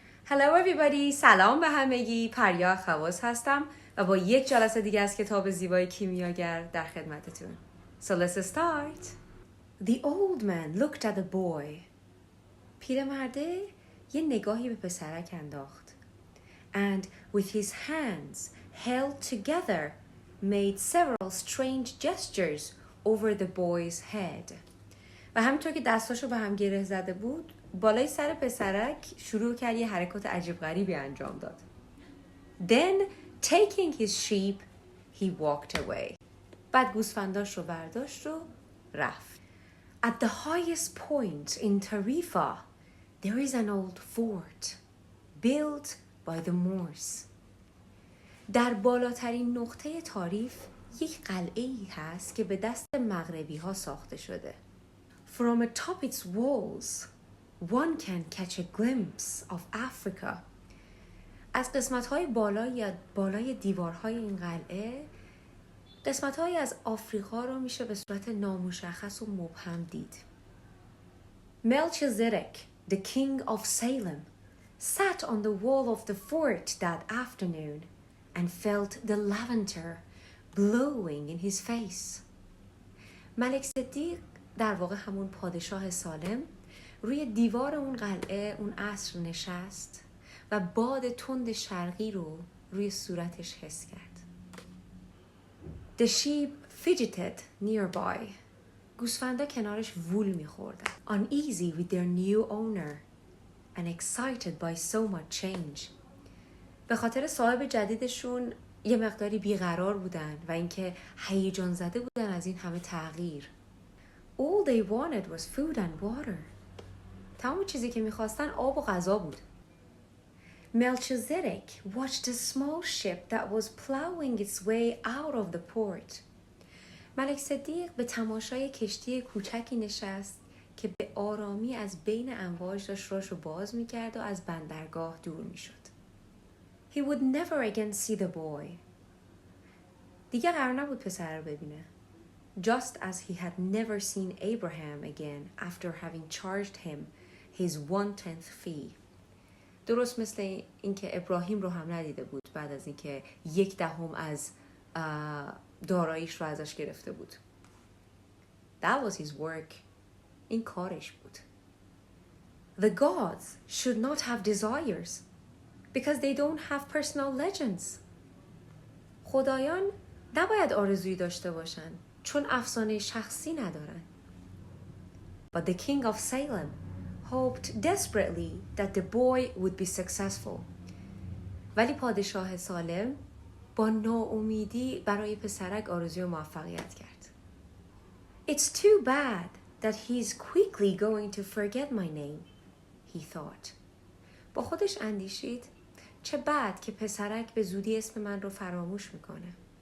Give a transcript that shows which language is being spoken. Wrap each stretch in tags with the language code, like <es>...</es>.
<en>Hello everybody،</en> <fa>سلام به همگی. پریا خواص هستم و با یک جلسه دیگه از کتاب زیبای کیمیاگر در خدمتتون.</fa> <en>So let's start. The old man looked at the boy.</en> <fa>پیرمرده یه نگاهی به پسرک انداخت.</fa> <en>And with his hands held together made several strange gestures over the boy's head.</en> <fa>و همینطور که دستاشو به هم گره زده بود، بالای سر پسرک شروع کرد یه حرکات عجیب غریبی انجام داد.</fa> <en>Then, taking his sheep, he walked away.</en> <fa>بعد گوسفنداش رو برداشت و رفت.</fa> <en>At the highest point in Tarifa, there is an old fort built by the Moors.</en> <fa>در بالاترین نقطه تاریف یک قلعه‌ای هست که به دست مغربی ها ساخته شده.</fa> <en>From atop its walls, one can catch a glimpse of Africa.</en> <fa>از قسمت‌های بالای دیوارهای این قلعه، قسمت‌هایی از آفریقا رو میشه به صورت نامشخص و مبهم دید.</fa> <en>Melchizedek, the king of Salem, sat on the wall of the fort that afternoon and felt the lavender blowing in his face.</en> <fa>ملک صدیق، در واقع همون پادشاه سالم، روی دیوار اون قلعه اون عصر نشست و باد تند شرقی رو روی صورتش حس کرد.</fa> <en>The sheep fidgeted nearby.</en> <fa>گوسفندا کنارش وول می‌خوردن.</fa> <en>Uneasy with their new owner and excited by so much change.</en> <fa>به خاطر صاحب جدیدشون یه مقداری بیقرار بودن و اینکه هیجان زده بودن از این همه تغییر.</fa> <en>All they wanted was food and water.</en> <fa>تمام چیزی که می‌خواستن آب و غذا بود.</fa> <en>Melchizedek watched a small ship that was plowing its way out of the port.</en> <fa>ملک صدیق به تماشای کشتی کوچکی نشست که به آرامی از بین امواج داشت راشو باز می‌کرد و از بندرگاه دور می‌شد.</fa> <en>He would never again see the boy.</en> <fa>دیگه قرار نبود پسر رو ببینه.</fa> <en>Just as he had never seen Abraham again after having charged him his 1/10 fee.</en> <fa>درست مثل اینکه ابراهیم رو هم ندیده بود بعد از اینکه 1/10 از داراییش رو ازش گرفته بود.</fa> <en>That was his work.</en> <fa>این کارش بود.</fa> <en>The gods should not have desires because they don't have personal legends.</en> <fa>خدایان نباید آرزویی داشته باشن چون افسانه شخصی ندارن.</fa> <en>But the king of Salem hoped desperately that the boy would be successful.</en> <fa>ولی پادشاه سالم با ناامیدی برای پسرک آرزوی موفقیت کرد.</fa> <en>It's too bad that he's quickly going to forget my name, he thought.</en> <fa>با خودش اندیشید چه بد که پسرک به زودی اسم من رو فراموش میکنه.</fa>